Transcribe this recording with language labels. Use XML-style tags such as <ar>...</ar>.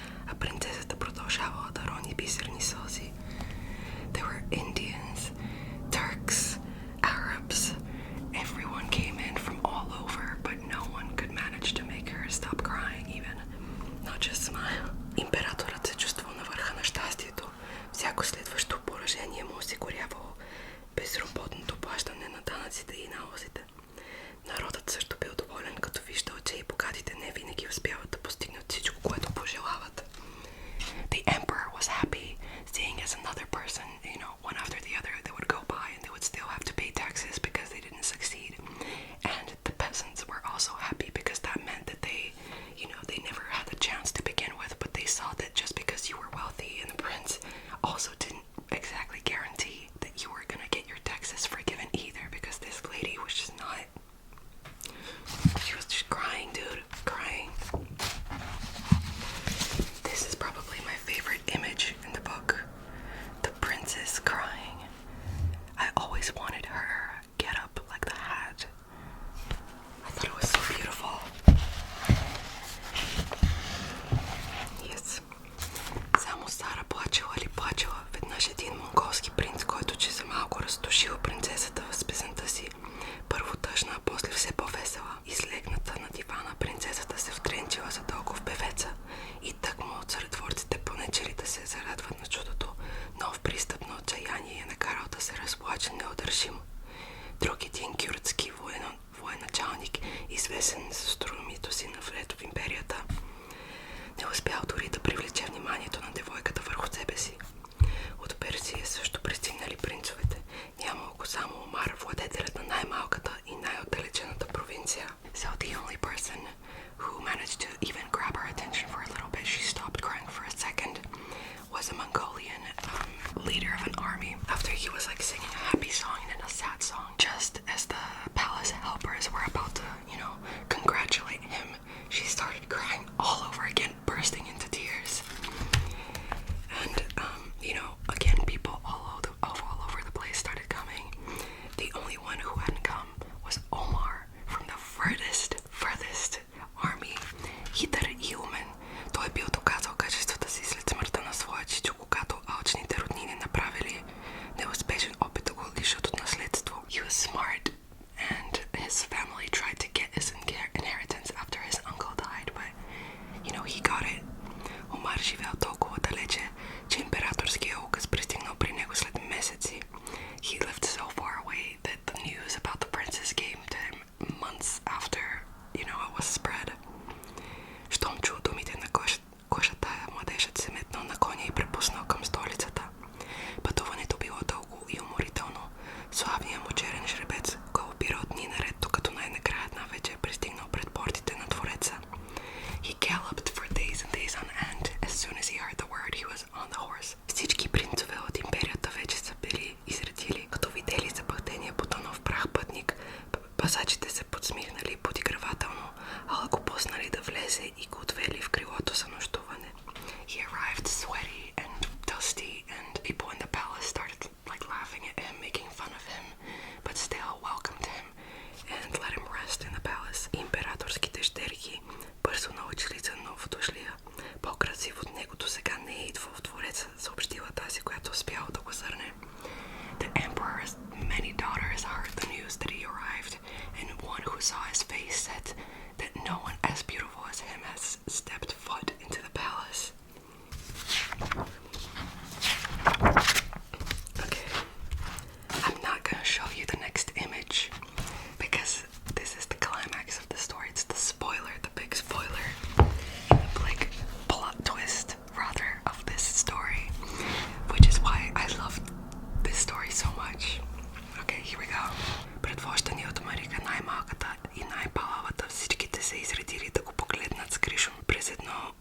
<bg>а принцесата продължавала да рони бисерни сълзи.</bg> <en>There were Indians, Turks, Arabs. Everyone came in from all over, but no one could manage to make her stop crying even. Not just smile.</en> <bg>Императорът се чувствал на върха на щастието. Всяко следващо поражение му осигурявало безработното плащане на данъците и налозите. Народът също бил доволен, като виждал, че и богатите не винаги успяват да постигнат всичко, което пожелават.</bg> <en>The emperor was happy, seeing as another person, one after the other, they would go by and they would still have to pay taxes because they didn't succeed. And the peasants were also happy because that meant that they never had a chance to begin with, but they saw that just because you were wealthy and the prince also didn't exactly guarantee that you were gonna get your taxes forgiven either, because this lady was just not. She was just crying, dude, crying. This is probably my favorite image in the book. The princess crying. I always wanted her get up like the hat. I thought it was so beautiful. Yes.</en> <bg>Само Сара плачела ли плачела, веднъж един монголски принц, който че за малко разтушил принцесата с песента си. Първо тъжна, а после все по-весела. Излегната на дивана, принцесата се втренчила задълго в певеца и тъкмо царедворците понечели да се зарадват на чудото, но в пристъп на отчаяние я накарал да се разплаче неудържимо. Друг един кюрдски военачалник, известен с астрономито си навлет в империята, не успял дори да привлече вниманието на девойката върху себе си. От Персия също пристигнали принцовете. Нямало го само Омар, владетелят на най-малката и най-отдалечената провинция.</bg> <en>So the only person who managed to even grab her attention for a little bit, she stopped crying for a second, was a Mongolian leader of an army. After he was like singing a happy song and then a sad song, just as the palace helpers were about to, congratulate him, she started crying all over again, bursting into tears. And again, people all over the place started coming. The only one who hadn't come was Omar from the furthest army, 𝓸𝓽𝓱𝓮𝓻.</en> <bg>Той бил доказал качествата си след смъртта на своя чичо, когато алчните роднини направили неуспешен опит да го лишат от наследство.</bg> <en>He was smart, and his family tried to get his inheritance after his uncle died, but he got it.</en> <bg>Омар живял толкова далече, че императорския указ пристигнал при него след месеци.</bg> <en>He lived so far away that the news about the princess came to him months after, it was spread.</en> <bg>Щом чул думите на кошата, младежът се метнал на коня и препуснал към столицата. Пътуването било дълго и уморително. Славният му черен жребец го опирал дни наред, докато най-накрая една вечер пристигнал пред портите на двореца.</bg> <en>He galloped for days and days on end. As soon as he heard the word, he was on the horse.</en> <bg>Всички принцове от империята вече са били изредили, като видели запъхтения потънал в прах пътник. Пасачите се подсмихнали подигравателно, ала го пуснали да влезе и го отвели в крилото за нощуване.</bg> <en>He arrived sweaty and dusty, and people in the palace started laughing at him, making fun of him, but still welcomed him and let him rest in the palace.</en> <bg>Императорските щерки бързо научили за новодошлия. По-красив от него досега не е идвал в двореца, съобщила тази, която успяла да го зърне.</bg> <en>The emperor's many daughters heard the news that he arrived, and one who saw his face said that no one as beautiful as him has stepped foot into the palace. Okay, I'm not gonna show you the next image because this is the climax of the story. It's the spoiler, the big spoiler, the big plot twist rather of this story, which is why I love this story so much. Okay, here we go.</en> <bg>Предвождани от Марика, най-малката и най-палавата, всичките се изредили да го погледнат с Кришун. През едно</bg>